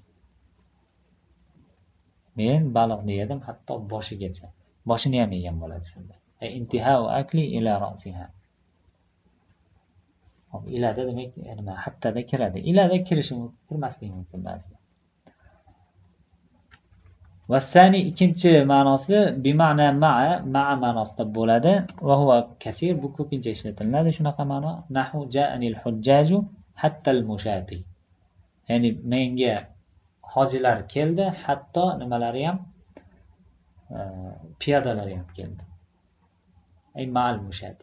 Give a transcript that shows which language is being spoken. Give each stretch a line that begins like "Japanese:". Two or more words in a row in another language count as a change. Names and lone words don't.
Uzbek: Men baliqni yedim hatto boshigacha. Boshini ham yegan bo'ladi shunda.
Arabic: انتهاء أكله إلى رأسها.
Uzbek: Hop, ilada demak nima hattada kiradi. Ilada kirishi mumkin, kirmasligi mumkin ba'zida. Vasani ikkinchi ma'nosi
Arabic: بمعنى مع
Uzbek: ma'nosida bo'ladi.
Arabic: وهو كثير,
Uzbek: bu ko'pincha ishlatiladi shunaqa ma'no.
Arabic: نحو جاءني الحجاج حتى المشاة.
Uzbek: Ya'ni menga hojilar keldi, hatto nimalari ham piyodalari ham keldi.
Arabic: أي مع المشاة.